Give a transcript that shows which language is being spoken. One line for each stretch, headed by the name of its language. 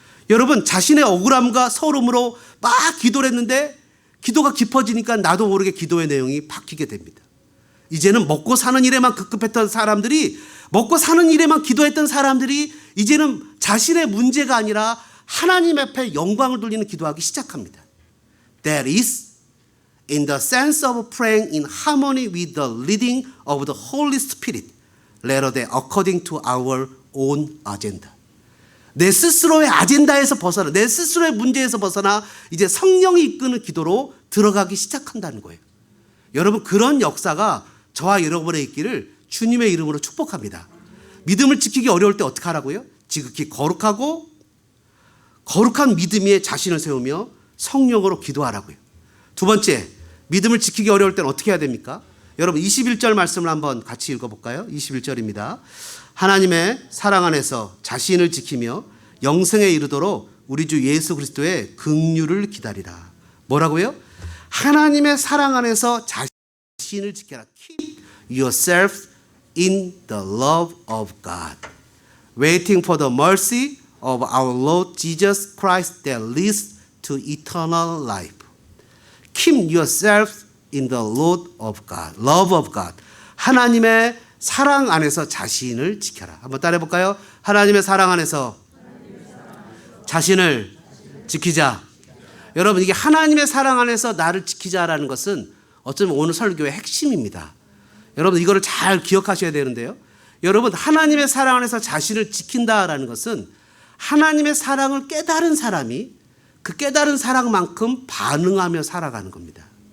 Korean: 여러분, 자신의 억울함과 서름으로 막 기도를 했는데 기도가 깊어지니까 나도 모르게 기도의 내용이 바뀌게 됩니다. 이제는 먹고 사는 일에만 급급했던 사람들이, 먹고 사는 일에만 기도했던 사람들이 이제는 자신의 문제가 아니라 하나님 앞에 영광을 돌리는 기도하기 시작합니다.
English: That is in the sense of praying in harmony with the leading of the Holy Spirit rather than according to our own agenda.
Korean: 내 스스로의 아젠다에서 벗어나, 내 스스로의 문제에서 벗어나 이제 성령이 이끄는 기도로 들어가기 시작한다는 거예요. 여러분, 그런 역사가 저와 여러분의 있기를 주님의 이름으로 축복합니다. 믿음을 지키기 어려울 때 어떻게 하라고요? 지극히 거룩한 믿음 위에 자신을 세우며 성령으로 기도하라고요. 두 번째, 믿음을 지키기 어려울 때는 어떻게 해야 됩니까? 여러분, 21절 말씀을 한번 같이 읽어볼까요? 21절입니다. 하나님의 사랑 안에서 자신을 지키며 영생에 이르도록 우리 주 예수 그리스도의 긍휼을 기다리라. 뭐라고요? 하나님의 사랑 안에서 자신을 지켜라.
English: Keep yourself in the love of God, waiting for the mercy of our Lord Jesus Christ that leads to eternal life. keep yourself in the Lord of God, love of God.
Korean: 하나님의 사랑 안에서 자신을 지켜라. 한번 따라해 볼까요? 하나님의 사랑 안에서 자신을 지키자. 여러분, 이게 하나님의 사랑 안에서 나를 지키자라는 것은 어쩌면 오늘 설교의 핵심입니다. 여러분, 이거를 잘 기억하셔야 되는데요. 여러분, 하나님의 사랑 안에서 자신을 지킨다라는 것은 하나님의 사랑을 깨달은 사람이 그 깨달은 사랑만큼 반응하며 살아가는 겁니다.